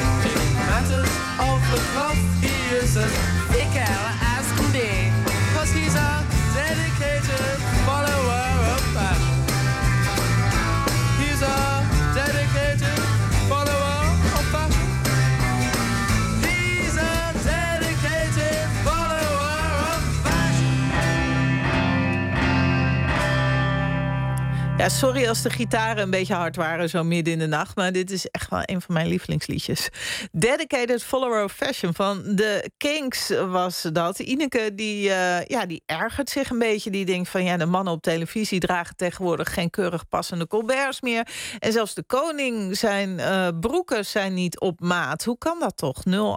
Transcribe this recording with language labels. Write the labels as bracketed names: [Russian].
[English] In matters of the cloth he is as fickle as can be, 'cause he's a dedicated follower of fashion. He's a dedicated follower of fashion. He's a dedicated follower of fashion. [Dutch] Ja, sorry als de gitaren een beetje hard waren zo midden in de nacht, maar dit is echt wel een van mijn lievelingsliedjes. Dedicated Follower of Fashion van The Kinks was dat. Ineke die ergert zich een beetje. Die denkt van ja, de mannen op televisie dragen tegenwoordig geen keurig passende colberts meer. En zelfs de koning zijn broeken zijn niet op maat. Hoe kan dat toch? 0800-1121.